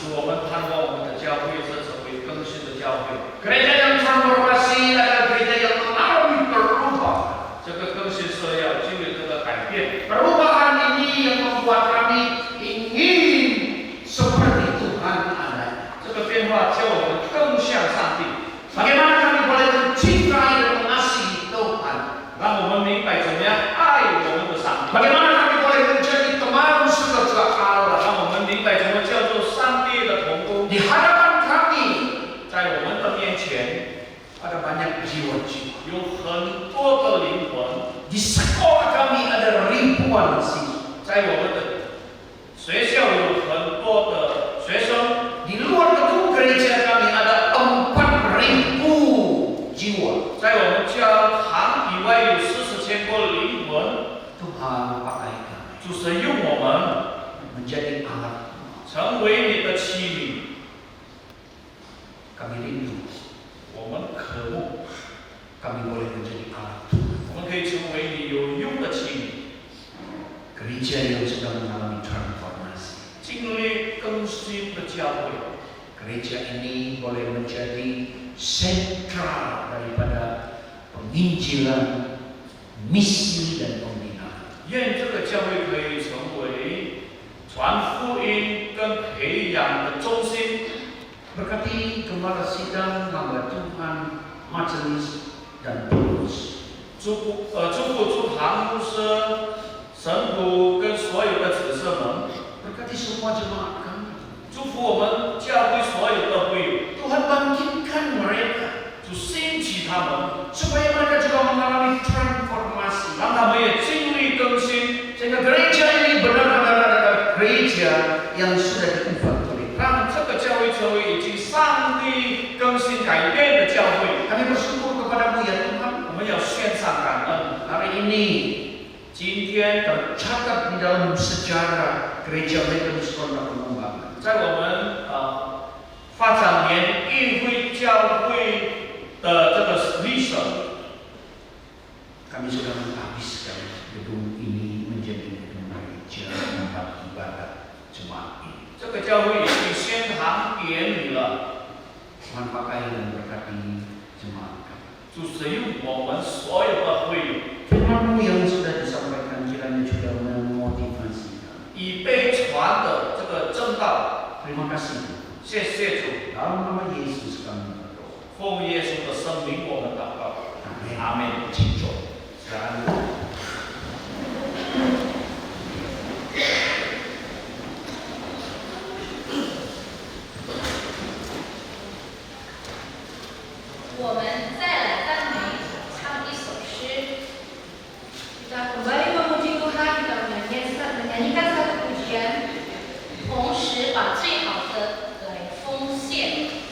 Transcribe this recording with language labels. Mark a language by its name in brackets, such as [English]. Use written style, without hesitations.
[Chinese] 主，我们盼望我们的教会是成为更新的教会。 [Indonesian] Gereja yang transformasi adalah gereja yang mengalami perubahan. [Chinese] 这个更新是要经历这个改变。 [Indonesian] Perubahan ini yang membuat kami ingin seperti Tuhan adanya. [Chinese] 这个变化叫我们更像上帝， [Indonesian] Bagaimana kami boleh mencintai dan mengasihi Tuhan? [Chinese] 让我们明白怎么样爱我们的上帝， [Indonesian] Bagaimana kami boleh menjadi teman sekerja Allah? [Chinese] 让我们明白怎么叫做上帝的同工。 [Indonesian] Di hadapan kami [Chinese] 在我们的面前 [Indonesian] ada banyak jiwa-jiwa. [Chinese] 有很多的灵魂， [Indonesian] Di sekolah kami ada ribuan siswa. [Chinese] 在我们的学校有很多的学生， [Indonesian] Di luar gedung gereja kami ada 4.000 jiwa. [Chinese] 在我们教堂以外有40,000多灵魂。 [Indonesian] Tuhan pakai kami [Chinese] 主神用我们 [Indonesian] menjadi alat. [Chinese] 成为你的器皿， [Indonesian] Kami rindu [Chinese] 我们渴慕， [Indonesian] kami boleh menjadi alat. [Chinese] 我们可以成为你有用的器皿， [Indonesian] Gereja yang sedang mengalami transformasi. [Chinese] 经历更新的教会。 [Indonesian] Gereja ini boleh menjadi sentral daripada penginjilan, misi dan pembinaan. [Chinese] 愿这个教会可以成为传福音跟培养的中心。 [Indonesian] Berkati Gembala Sidang, hamba Tuhan, majelis dan pengurus. [Chinese] 祝福朱堂牧师、神父跟所有的子孙们， [Indonesian] Berkati semua jemaat kami. [Chinese] 祝福我们教会所有的会友， [Indonesian] Tuhan bangkitkan mereka [Chinese] 主兴起他们， [Indonesian] supaya mereka juga mengalami transformasi. [Chinese] 让他们也经历更新， [Indonesian] Sehingga gereja ini benar-benar adalah gereja yang sudah diubah oleh Tuhan. [Chinese] 让这个教会成为已经上帝更新改变的教会。 [Indonesian] Kami bersyukur kepadamu ya Tuhan. [Chinese] 我们要献上感恩。 [Indonesian] Hari ini [Chinese] 今天 [Indonesian] tercatat di dalam sejarah gereja Methodist Kota Pengembangan. [Chinese] 在我们发展年议会教会的这个历史， [Indonesian] Kami sudah menghabiskan gedung ini menjadi gedung gereja tempat ibadah jemaat ini. [Chinese] 这个教会已经宣堂典礼了。 [Indonesian] Tuhan pakai dan berkati jemaat kami. [Chinese] 主使用我们所有的会友， [Indonesian] Firman-Mu yang sudah disampaikan kiranya juga memotivasi kami. [Chinese] 已被传的这个正道， [Indonesian] Terima kasih. [Chinese] 谢谢主， [Indonesian] Dalam nama Yesus kami berdoa. [Chinese] 奉耶稣的圣名我们祷告， [Indonesian] Amin. [Chinese] 阿门。 [Indonesian] Silakan. [Chinese] 我们再来赞美唱一首诗。 [Indonesian] Kita kembali memuji Tuhan, kita menyanyikan satu pujian, [Chinese] 同时把最好的来奉献。